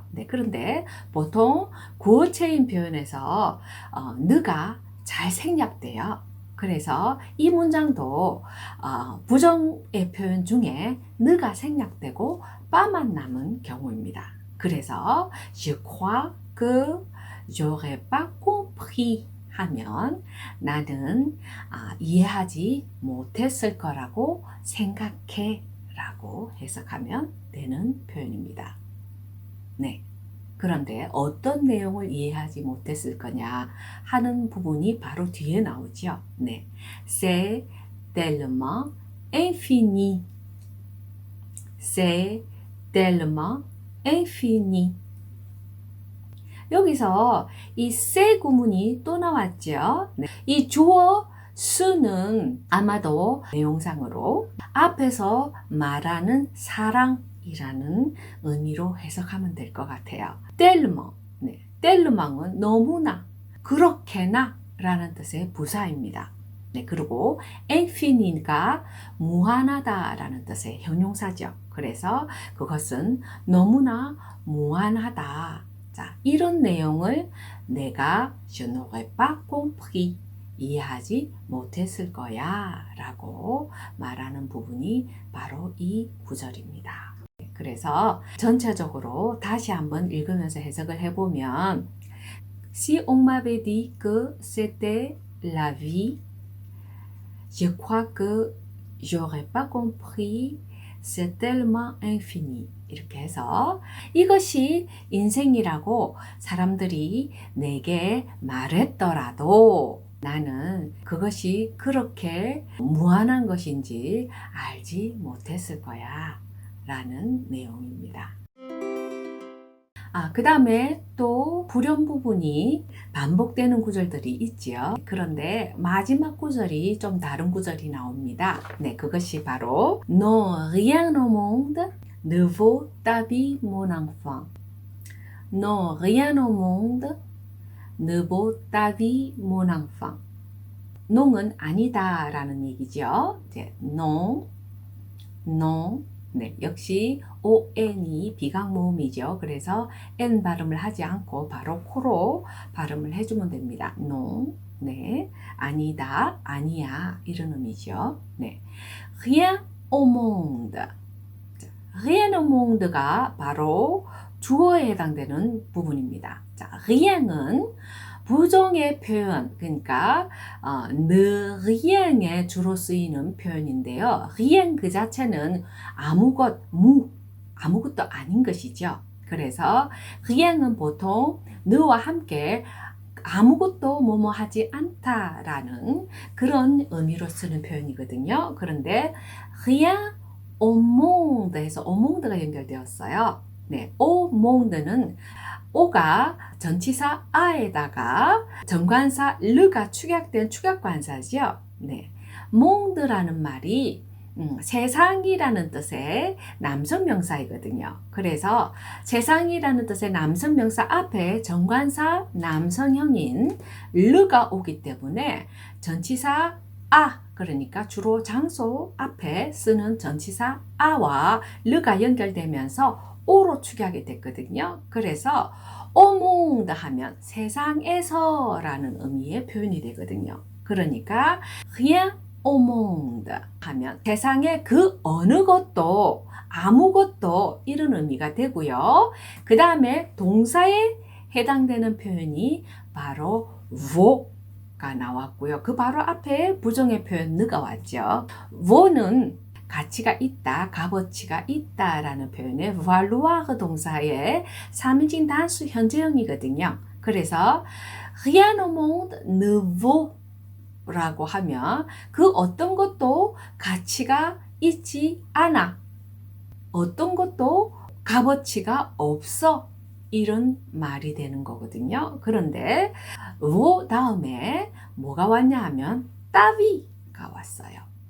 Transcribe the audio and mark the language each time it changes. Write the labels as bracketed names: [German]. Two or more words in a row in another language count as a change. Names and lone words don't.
[Korean] 네, 그런데 보통 구어체인 표현에서 느가 잘 생략돼요. 그래서 이 문장도 부정의 표현 중에 느가 생략되고 빠만 남은 경우입니다. 그래서 [French] je crois que j'aurais pas compris [Korean] 하면 나는 이해하지 못했을 거라고 생각해 라고 해석하면 되는 표현입니다. 네. 그런데 어떤 내용을 이해하지 못했을 거냐 하는 부분이 바로 뒤에 나오죠. 네. [French] C'est tellement infini. C'est tellement infini. [Korean] 여기서 이 c'est 구문이 또 나왔죠. 네. 이 주어 수는 아마도 내용상으로 앞에서 말하는 사랑이라는 의미로 해석하면 될 것 같아요. [French] tellement, 네. [Korean] tellement은 너무나, 그렇게나 라는 뜻의 부사입니다. 네, 그리고 infini가 무한하다 라는 뜻의 형용사죠. 그래서 그것은 너무나 무한하다. 자, 이런 내용을 내가 [French] je n'aurais pas compris [Korean] 이해하지 못했을 거야 라고 말하는 부분이 바로 이 구절입니다. 그래서 전체적으로 다시 한번 읽으면서 해석을 해보면 [French] Si on m'avait dit que c'était la vie, je crois que j'aurais pas compris, c'est tellement infini. [Korean] 이렇게 해서 이것이 인생이라고 사람들이 내게 말했더라도 나는 그것이 그렇게 무한한 것인지 알지 못했을 거야 라는 내용입니다. 그 다음에 또 불연 부분이 반복되는 구절들이 있지요. 그런데 마지막 구절이 좀 다른 구절이 나옵니다. 네, 그것이 바로 [French] Non, rien au monde ne vaut ta vie, mon enfant. Non, rien au monde ne vaut ta vie, mon enfant. [Korean] non은 아니다 라는 얘기죠. 이제 [French] non, non. [Korean] 네, 역시 on이 비강 모음이죠. 그래서 n 발음을 하지 않고 바로 코로 발음을 해주면 됩니다. non, 네, 아니다, 아니야 이런 의미죠. 네, [French] rien au monde. rien au monde가 [Korean] 바로 주어에 해당되는 부분입니다. 자, rien은 부정의 표현, 그러니까 [French] ne rien [Korean] 에 주로 쓰이는 표현인데요. rien 그 자체는 아무것도 아닌 것이죠. 그래서 rien은 보통 ne와 함께 아무것도 뭐뭐 하지 않다라는 그런 의미로 쓰는 표현이거든요. 그런데 [French] rien au monde [Korean] 에서 [French] au monde [Korean] 가 연결되었어요. 네, [French] au monde [Korean] 는 오가 전치사 아에다가 정관사 르가 축약된 축약관사죠. 네, 몽드라는 말이 세상이라는 뜻의 남성명사이거든요. 그래서 세상이라는 뜻의 남성명사 앞에 정관사 남성형인 르가 오기 때문에 전치사 그러니까 주로 장소 앞에 쓰는 전치사 아와 르가 연결되면서 오로 축약이 됐거든요. 그래서 오몽드 하면 세상에서 라는 의미의 표현이 되거든요. 그러니까 [French] rien au monde [Korean] 하면 세상에 그 어느 것도 아무것도 이런 의미가 되고요. 그 다음에 동사에 해당되는 표현이 바로 vaut가 나왔고요. 그 바로 앞에 부정의 표현 느가 왔죠. vaut는 가치가 있다, 값어치가 있다라는 표현의 valoir 동사의 3인칭 단수 현재형이거든요. 그래서 [French] rien au monde ne vaut [Korean] 라고 하면 그 어떤 것도 가치가 있지 않아. 어떤 것도 값어치가 없어. 이런 말이 되는 거거든요. 그런데 vaut 다음에 뭐가 왔냐 하면 따위가 왔어요.